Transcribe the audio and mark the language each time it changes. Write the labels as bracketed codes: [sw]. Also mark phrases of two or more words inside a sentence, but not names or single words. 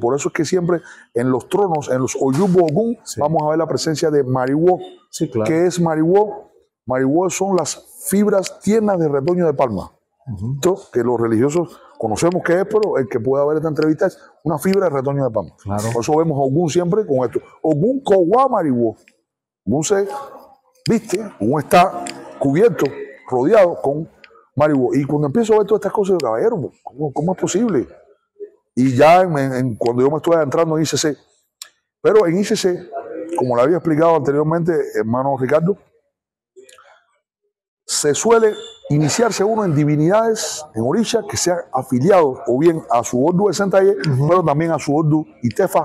[es] Por eso es que siempre en los tronos, en los Oyubo Ogún, vamos a ver la presencia de Mariwo. Sí, claro. ¿Qué es Mariwo? Mariwo son las fibras tiernas de retoño de palma. Esto que los religiosos conocemos qué es, pero el que pueda ver esta entrevista es una fibra de retoño de palma. Claro. Por eso vemos a Ogún siempre con esto. [yo] Ogún Kowa Mariwo. [es] Ogún se viste, Ogún está cubierto, rodeado con Mariwo. Y cuando empiezo a ver todas estas cosas, yo, caballero, ¿cómo es posible? Y ya cuando yo me estuve entrando en ICC, pero en ICC, como le había explicado anteriormente, hermano Ricardo, se suele iniciarse uno en divinidades, en orishas, que sean afiliados o bien a su Ordu de Sentaye, pero también a su Ordu Itefa.